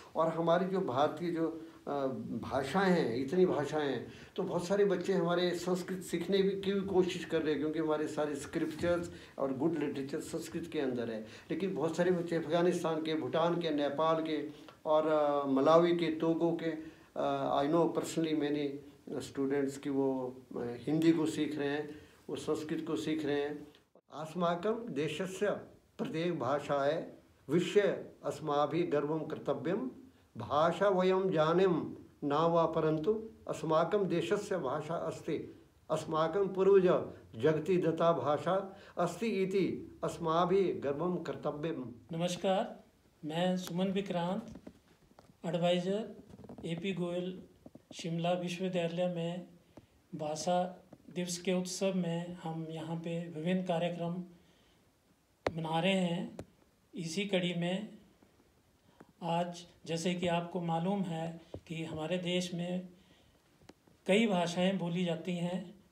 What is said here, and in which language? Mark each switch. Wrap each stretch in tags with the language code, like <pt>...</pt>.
<hi>और हमारी जो भारतीय जो भाषाएं हैं, इतनी भाषाएं हैं, तो बहुत सारे बच्चे हमारे संस्कृत सीखने की भी कोशिश कर रहे हैं क्योंकि हमारे सारे स्क्रिप्चर्स और गुड लिटरेचर संस्कृत के अंदर है। लेकिन बहुत सारे बच्चे अफ़गानिस्तान के, भूटान के, नेपाल के और मलावी के, टोगो के,</hi> <en>I know personally</en> <hi>मैंने स्टूडेंट्स की वो हिंदी को सीख रहे हैं, वो संस्कृत को सीख रहे हैं।</hi> <sa>अस्माकं देशस्य प्रत्येक भाषाए विषय अस्माभिः गर्वं कर्तव्यं। भाषा वयं जानीम न वा परंतु अस्माकं देशस्य भाषा अस्ति, अस्माकं पूर्वज जगति दत्ता भाषा अस्ति इति अस्माभिः गर्वं कर्तव्यम।</sa> <hi>नमस्कार, मैं सुमन विक्रांत, एडवाइज़र एपी गोयल शिमला विश्वविद्यालय में भाषा दिवस के उत्सव में हम यहाँ पे विभिन्न कार्यक्रम मना रहे हैं। इसी कड़ी में आज जैसे कि आपको मालूम है कि हमारे देश में कई भाषाएं बोली जाती हैं।</hi>